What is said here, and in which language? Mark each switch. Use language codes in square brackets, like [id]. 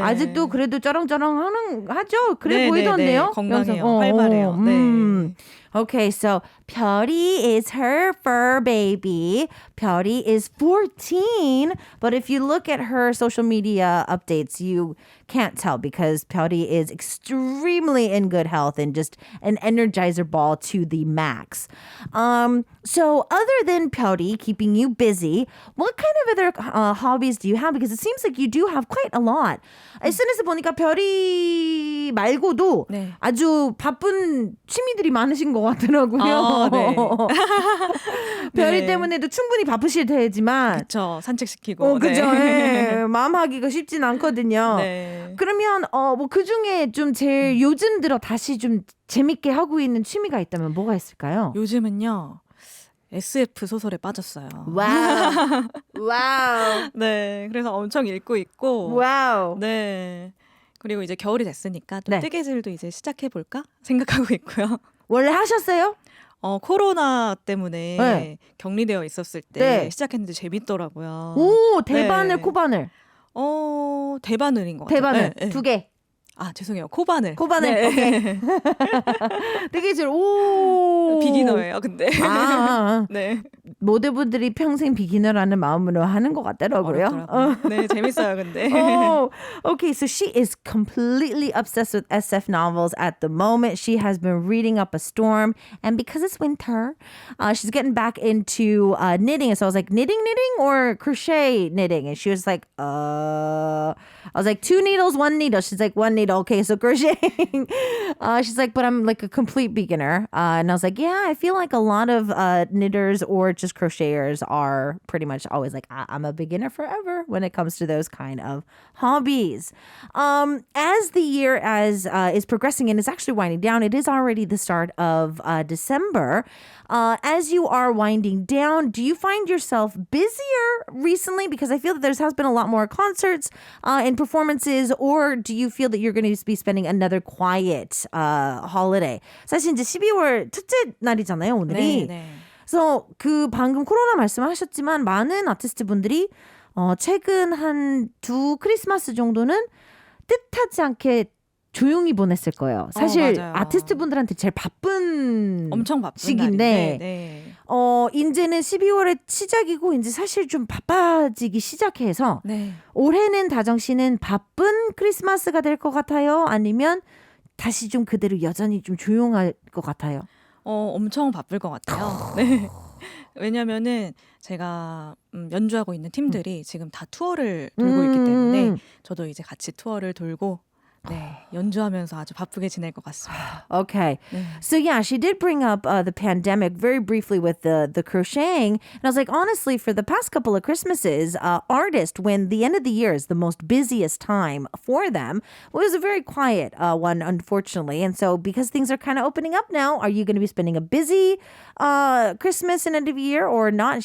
[ko] 아직도 그래도 쩌렁쩌렁 하죠? 그래 네, 보이던데요? 네, 네. 건강해요. 활발해요. 네. [en] Okay, so 별이 is her fur baby. 별이 is 14, but if you look at her social media updates, you can't tell because 별이 is extremely in good health and just an energizer ball to the max. So other than 별이 keeping you busy, what kind of other hobbies do you have? Because it seems like you do have quite a lot. [ko] SNS 보니까 별이 말고도 네. 아주 바쁜 취미들이 많으신 것 같더라고요. 네. 별이 네. 때문에도 충분히 바쁘실 테지만 그쵸. 산책시키고. 그죠. 네. 네. 마음 하기가 쉽진 않거든요. 네. 그러면 뭐 그중에 좀 제일 요즘 들어 다시 좀 재밌게 하고 있는 취미가 있다면 뭐가 있을까요? 요즘은요. SF 소설에 빠졌어요. 와우. 와우. 네. 그래서 엄청 읽고 있고. 와우. 네. 그리고 이제 겨울이 됐으니까 또 네. 뜨개질도 이제 시작해볼까 생각하고 있고요. 원래 하셨어요? 코로나 때문에 네. 격리되어 있었을 때 네. 시작했는데 재밌더라고요. 오, 대바늘, 네. 코바늘. 대바늘인 것 같아요. 대바늘 네, 네. 2개. 아, 죄송해요. 코바늘. 코바늘. 네. 오케이. 뜨개질. 오. 비기너예요, 근데. 네. 모델분들이 평생 비기너라는 마음으로 하는 것 같더라고요. 어렵더라고요. 네, 재밌어요, 근데. [en] Oh, okay. So she is completely obsessed with SF novels at the moment. She has been reading up a storm, and because it's winter, she's getting back into knitting. So I was like, knitting or crochet knitting? And she was like, I was like, 2 needles, 1 needle. She's like, 1 needle. Okay, so crocheting. She's like, but I'm like a complete beginner. And I was like, yeah, I feel like a lot of knitters or just crocheters are pretty much always like, I'm a beginner forever when it comes to those kind of hobbies. As the year is progressing and is actually winding down, it is already the start of December. As you are winding down, do you find yourself busier recently? Because I feel that there has been a lot more concerts and performances, or do you feel that you're going to be spending another quiet holiday? [ko] 사실 이제 12월 첫째 날이잖아요, 오늘이. 네. 그래서 그 방금 코로나 말씀하셨지만 많은 아티스트 분들이 최근 한 2 크리스마스 정도는 뜻하지 않게 조용히 보냈을 거예요. 사실 맞아요. 아티스트 분들한테 제일 바쁜 엄청 바쁜 시기인데 날인데, 네. 이제는 12월의 시작이고 이제 사실 좀 바빠지기 시작해서 네. 올해는 다정 씨는 바쁜 크리스마스가 될 것 같아요? 아니면 다시 좀 그대로 여전히 좀 조용할 것 같아요? 엄청 바쁠 것 같아요. 네. 왜냐면은 제가 연주하고 있는 팀들이 지금 다 투어를 돌고 있기 때문에 저도 이제 같이 투어를 돌고 네, 연주하면서 아주 바쁘게 지낼 것 같습니다. [en] Okay. [ko] 네. [en] So yeah, she did bring up the pandemic very briefly with the crocheting. And I was like, honestly, for the past couple of Christmases, artists, when the end of the year is the most busiest time for them, well, it was a very quiet one, unfortunately. And so because things are kind of opening up now, are you going to be spending a busy Christmas and end of year or not?